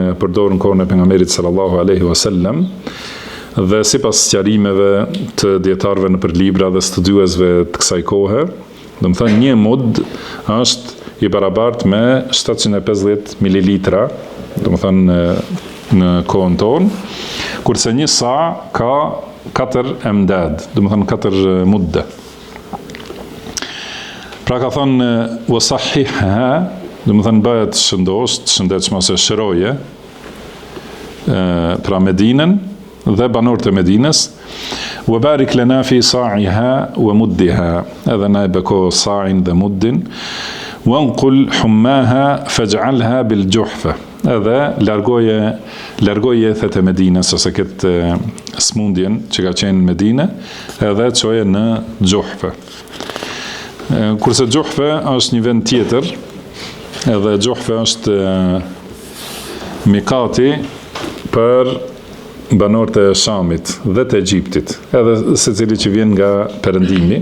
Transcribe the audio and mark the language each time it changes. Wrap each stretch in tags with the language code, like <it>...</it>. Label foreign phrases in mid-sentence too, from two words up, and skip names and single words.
<sq>përdorur në kohën e pejgamberit</sq> <ar>صلى الله عليه وسلم,</ar> <sq>dhe sipas sqarimeve të dietarëve në për libra dhe studiuesve të kësaj kohe, do të thënë një mud është i barabartë me 750 mililitra, do më thënë në kohën tonë, kurse një sa ka 4 emdad, do më thënë 4 mudde. Pra ka thënë wasahihha, do më thënë bëhet shëndetshme ose shëroje, pra Medinën dhe banorët e Medinës,</sq> <ar>وبارك لنا في صاعها ومدها,</ar> <sq>edhe na e beko sa'in dhe muddin,</sq> <ar>وانقل حماها فاجعلها بالجحفة,</ar> <sq>edhe largoje ethet e Medinës ose këtë smundjen që ka qenë në Medinë, edhe çoje në Juhfa. Kurse Juhfa është një vend tjetër, edhe Juhfa është mikati për banorët e Shamit dhe të Egjiptit, edhe secili që vjen nga perëndimi.</sq>